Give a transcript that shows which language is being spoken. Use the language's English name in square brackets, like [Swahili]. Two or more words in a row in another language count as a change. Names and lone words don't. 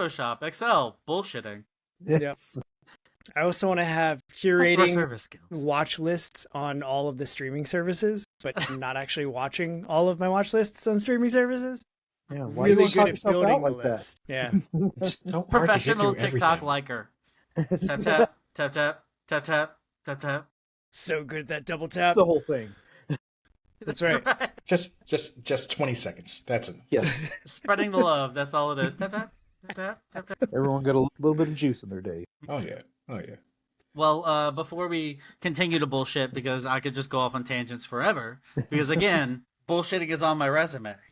[English] Photoshop, Excel, bullshitting. Yes. I also want to have curating watch lists on all of the streaming services, but not actually watching all of my watch lists on streaming services. Yeah, really good at building the list. Yeah. Professional TikTok liker. Tap, tap, tap, tap, tap, tap, tap, tap. So good at that double tap. The whole thing. That's right. Just 20 seconds. That's it. Yes. Spreading the love. That's all it is. Tap, tap, tap, tap, tap, tap. Everyone got a little bit of juice in their day. Oh, yeah. Oh, yeah. Well, before we continue to bullshit, because I could just go off on tangents forever, because again, bullshitting is on my resume.